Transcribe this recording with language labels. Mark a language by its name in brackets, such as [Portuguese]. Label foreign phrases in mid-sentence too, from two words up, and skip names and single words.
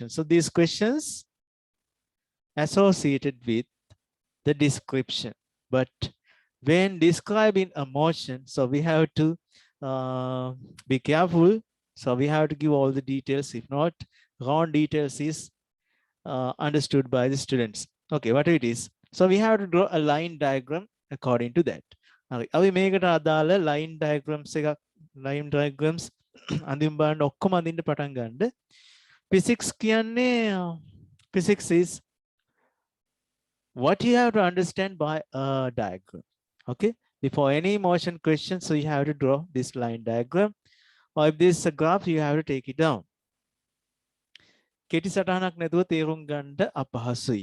[English] So these questions associated with the description, but when describing a motion, so we have to be careful. So we have to give all the details. If not, wrong details is understood by the students. Okay, what it is. So we have to draw a line diagram according to that. [Sinhala] අපි මේකට අදාළ [English] line diagrams [Sinhala] එකක් [English] line diagrams [Sinhala] අඳින්න බලන්න ඔක්කොම අඳින්න පටන් ගන්න. [English] Physics කියන්නේ physics is what you have to understand by a diagram. Okay, before any motion question, so you have to draw this line diagram, or if this is a graph, you have to take it down. [Sinhala] කෙටි සටහනක් නැතුව තේරුම් ගන්න අපහසුයි.